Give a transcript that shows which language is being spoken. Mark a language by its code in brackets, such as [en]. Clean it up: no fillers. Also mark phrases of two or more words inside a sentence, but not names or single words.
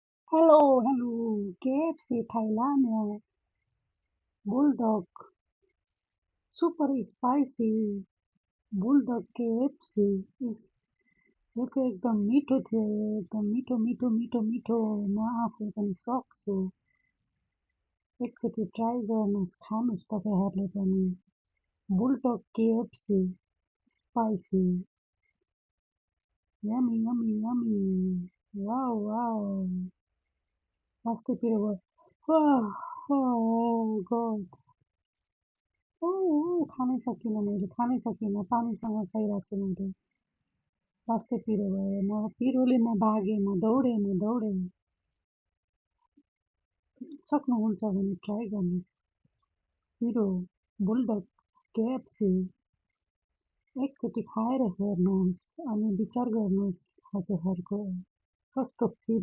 [en] Hello, hello. KFC Thailand Bulldog super spicy Bulldog KFC is [ne] याचे एकदम मीठो थे एकदम मीठो मीठो मीठो मीठो म आफू पनि सक्छु एकचोटि ट्राई गर्नुहोस् खानुहोस् तपाईहरुले पनि बुलडog [en] KFC spicy yummy yummy yummy wow wow [ne] लास्टै पिरो भयो [en] oh god [ne] खानै सकिनँ मैले खानै सकिनँ पानीसँग खाइरहेको छु मैले लास्टै पिरो भयो पिरोले म भागेँ म दौडेँ सक्नुहुन्छ भने ट्राई गर्नुहोस् पिरो बुलडग KFC एकचोटि खाएर हेर्नुहोस् अनि विचार गर्नुहोस् हजुरहरूको कस्तो फिल